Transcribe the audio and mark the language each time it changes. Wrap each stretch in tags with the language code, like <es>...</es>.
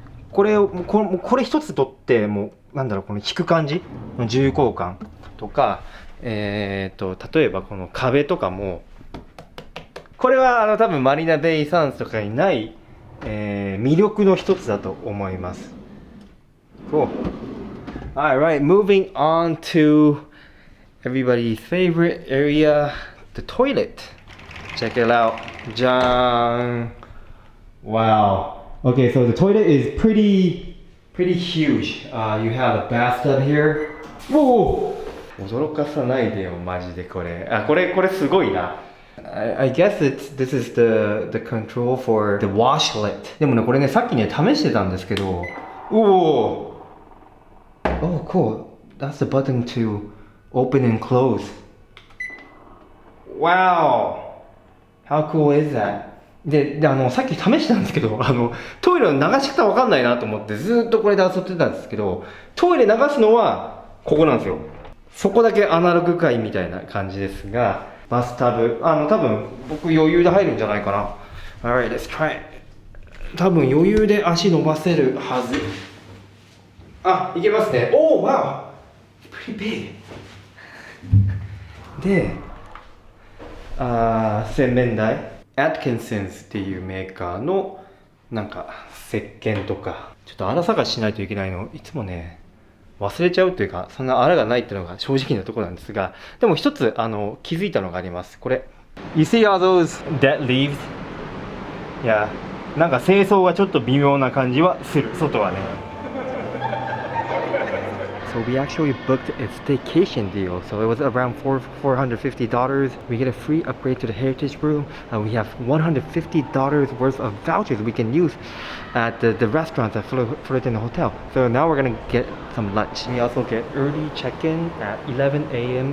<ja>これ一つとってもうなんだろう、この引く感じの重厚感とか、例えばこの壁とかも、これは多分マリーナベイサンズとかにない、魅力の一つだと思います。</ja> <en>Alright, moving on to everybody's favorite area, the toilet. Check it out. Jan. Wow. Okay, so the toilet is pretty huge. You have a bathtub here. Whoa!</en> <ja>驚かさないでよ、マジでこれ。あ、これすごいな。</ja> <en>I guess this is the control for the washlet.</en> <ja>でもね、これね、さっきね、試してたんですけど。</ja> <en>おお。Oh, cool. That's the button to open and close. Wow. How cool is that?</en> <ja>でさっき試したんですけど、トイレの流し方わかんないなと思ってずっとこれで遊ってたんですけど、トイレ流すのはここなんですよ。そこだけアナログ界みたいな感じですが、バスタブ、多分僕余裕で入るんじゃないかな。</ja> <en>Alright, let's try it.</en> <ja>多分余裕で足伸ばせるはず。あ、いけますね。</ja> <en>Oh, wow! Pretty big.</en> <ja>で、洗面台。 Atkinson's っていうメーカーのなんか石鹸とか、ちょっと粗探ししないといけないのいつもね忘れちゃうというか、そんな粗がないっていうのが正直なところなんですが、でも一つ気づいたのがあります。</ja> <en>これ You see all those dead leaves?</en> <ja>いや、なんか清掃がちょっと微妙な感じはする、外はね。</ja> <en>So we actually booked a staycation deal. So it was around $450. We get a free upgrade to the heritage room. We have $150 worth of vouchers we can use at the restaurants at Fullerton Hotel. So now we're gonna get some lunch. We also get early check-in at 11 a.m.</en>